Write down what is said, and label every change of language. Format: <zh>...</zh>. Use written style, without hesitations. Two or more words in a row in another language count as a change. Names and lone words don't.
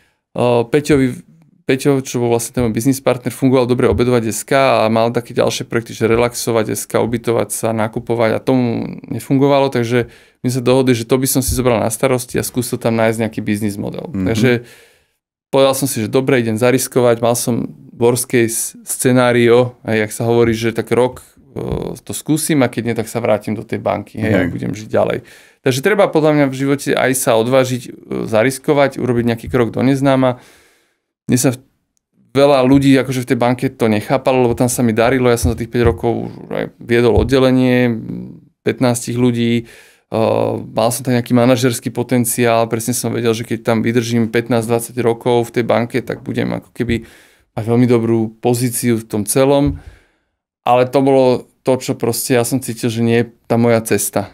<sk>Peťo, čo bol vlastne ten môj</sk> <en>business partner,</en> <sk>fungoval dobre obedovať.sk a mal také ďalšie projekty, že relaxovať.sk, ubytovať sa, nakupovať a tomu nefungovalo, takže my sa dohodli, že to by som si zobral na starosti a skúsil tam nájsť nejaký</sk> <en>business model.</en> <sk>Takže povedal som si, že dobre, idem zariskovať, mal som</sk> <en>worst case scenario,</en> <sk>jak sa hovorí, že tak rok to skúsim a keď nie, tak sa vrátim do tej banky a budem žiť ďalej. Takže treba podľa mňa v živote aj sa odvážiť, zariskovať, urobiť nejaký krok do neznáma. Mne sa veľa ľudí akože v tej banke to nechápalo, lebo tam sa mi darilo, ja som za tých 5 rokov aj viedol oddelenie, 15 ľudí, mal som tam nejaký manažerský potenciál, presne som vedel, že keď tam vydržím 15-20 rokov v tej banke, tak budem ako keby mať veľmi dobrú pozíciu v tom celom, ale to bolo to, čo proste ja som cítil, že nie je tá moja cesta.</sk>